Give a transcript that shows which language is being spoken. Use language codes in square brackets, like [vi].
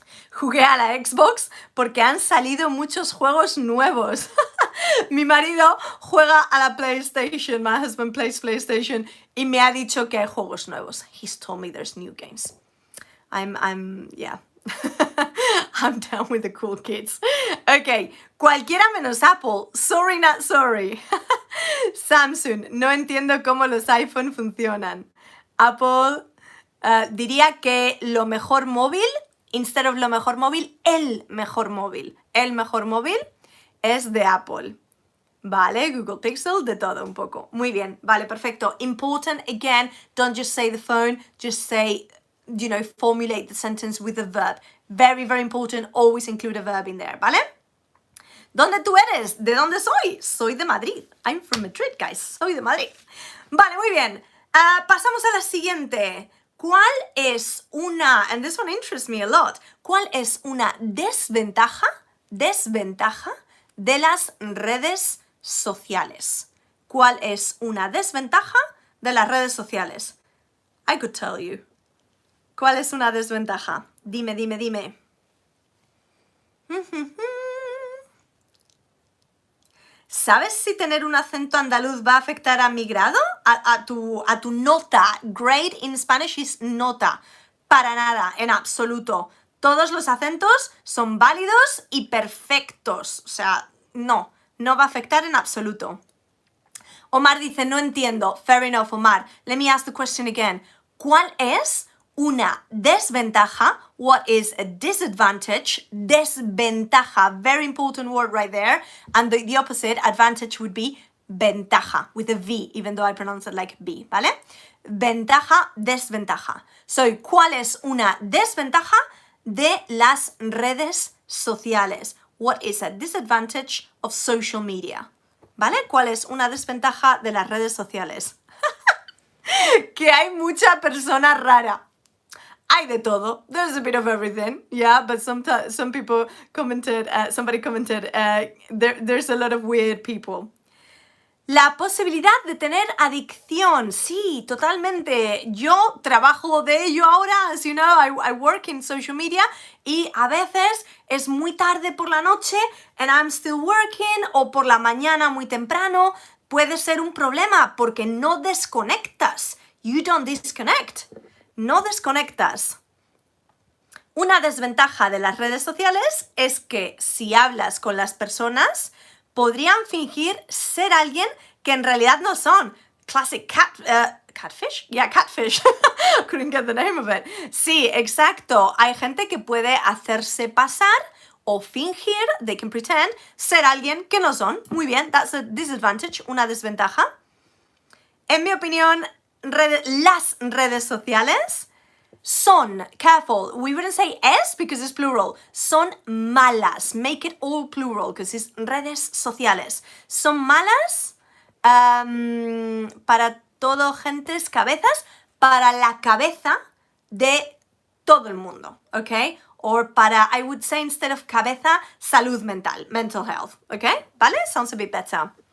[es] Jugué a la Xbox porque han salido muchos juegos nuevos. Mi marido juega a la PlayStation, [en] my husband plays PlayStation, [es] y me ha dicho que hay juegos nuevos. [en] He's told me there's new games. Yeah. I'm down with the cool kids. [es] Ok, cualquiera menos Apple. [en] Sorry, not sorry. [es] Samsung, no entiendo cómo los iPhone funcionan. Apple, diría que lo mejor móvil, [en] instead of [es] lo mejor móvil, el mejor móvil. El mejor móvil es de Apple. Vale, Google Pixel, de todo un poco. Muy bien, vale, perfecto. [en] Important, again, don't just say the phone, just say, you know, formulate the sentence with a verb. Very, very important, always include a verb in there, [es] ¿vale? ¿Dónde tú eres? ¿De dónde soy? Soy de Madrid. [en] I'm from Madrid, guys. [es] Soy de Madrid. Vale, muy bien. Pasamos a la siguiente. ¿Cuál es una, [en] and this one interests me a lot, [es] cuál es una desventaja de las redes sociales? ¿Cuál es una desventaja de las redes sociales? [en] I could tell you. [es] ¿Cuál es una desventaja? Dime, dime, dime. ¿Sabes si tener un acento andaluz va a afectar a mi grado? A tu nota. [en] Grade in Spanish is nota. [es] Para nada, en absoluto. Todos los acentos son válidos y perfectos. O sea, no va a afectar en absoluto. Omar dice, no entiendo. [en] Fair enough, Omar. Let me ask the question again. [es] ¿Cuál es una desventaja? [en] What is a disadvantage? Desventaja, very important word right there. And the opposite, advantage, would be ventaja, with a V, even though I pronounce it like B, [es] ¿vale? Ventaja, desventaja. So, ¿cuál es una desventaja de las redes sociales? [en] What is a disadvantage of social media? [es] ¿Vale? ¿Cuál es una desventaja de las redes sociales? Que hay mucha persona rara. Hay de todo. [en] There's a bit of everything, yeah, but some people commented, somebody commented, there's a lot of weird people. [es] La posibilidad de tener adicción, sí, totalmente. Yo trabajo de ello ahora, [en] as you know, I work in social media, [es] y a veces es muy tarde por la noche [en] and I'm still working, [es] o por la mañana muy temprano. Puede ser un problema porque no desconectas. [en] You don't disconnect. [es] No desconectas. Una desventaja de las redes sociales es que si hablas con las personas, podrían fingir ser alguien que en realidad no son. [en] Classic catfish? Yeah, catfish. Couldn't get the name of it. [es] Sí, exacto. Hay gente que puede hacerse pasar o fingir, [en] they can pretend, [es] ser alguien que no son. Muy bien, [en] that's a disadvantage, [es] una desventaja. En mi opinión, las redes sociales son, [en] careful, we wouldn't say es because it's plural, [es] son malas. [en] Make it all plural because it's redes sociales. [es] Son malas para todo gentes cabezas, para la cabeza de todo el mundo, ¿ok? [en] Or para, I would say instead of cabeza, [es] salud mental, [en] mental health, ¿ok? [es] ¿Vale? [en] Sounds a bit better.